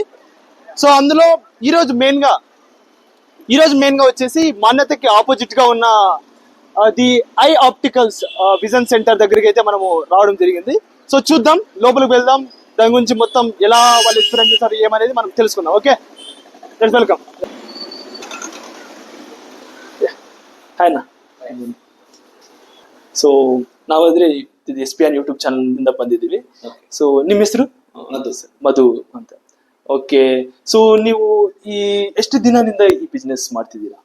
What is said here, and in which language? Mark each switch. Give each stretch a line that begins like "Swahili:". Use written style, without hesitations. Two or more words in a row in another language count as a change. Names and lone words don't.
Telugu: సో అందులో ఈరోజు మెయిన్గా వచ్చేసి మాన్యతకి ఆపోజిట్గా ఉన్న ది ఐ ఆప్టికల్స్ విజన్ సెంటర్ దగ్గరికి అయితే మనము రావడం జరిగింది. సో చూద్దాం, లోపలికి వెళ్దాం, దాని గురించి మొత్తం ఎలా వాళ్ళు ఎక్స్ప్లెయిన్ చేస్తారు ఏమనేది మనం తెలుసుకుందాం.
English: Okay, welcome.
Kannada: ಹಾಯ್ ಅಣ್ಣ. ಸೊ ನಾವಾದ್ರೆ ಇದು ಎಸ್ ಪಿ ಆನ್ ಯೂಟ್ಯೂಬ್ ಚಾನಲ್ ಇಂದ ಬಂದಿದ್ದೀವಿ. ಸೊ ನಿಮ್ಮ ಹೆಸರು? ಮಧು ಅಂತ.
English: Okay, so
Kannada: ನೀವು ಈ ಎಷ್ಟು ದಿನದಿಂದ ಈ ಬಿಸ್ನೆಸ್ ಮಾಡ್ತಿದ್ದೀರಾ?